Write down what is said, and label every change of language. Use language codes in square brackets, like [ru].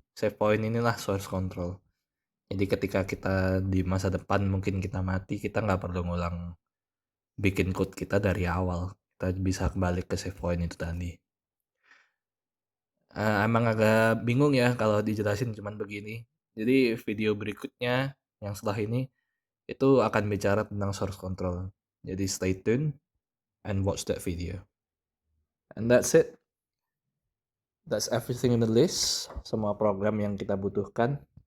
[id] Save point inilah source control. Jadi ketika kita di masa depan mungkin kita mati, kita nggak perlu ngulang bikin code kita dari awal. Kita bisa kembali ke save point itu tadi. Emang agak bingung ya kalau dijelasin cuman begini. Jadi video berikutnya yang setelah ini itu akan bicara tentang source control. [en] Jadi stay tune and watch that video. And that's it. That's everything in the list. [id] Semua program yang kita butuhkan.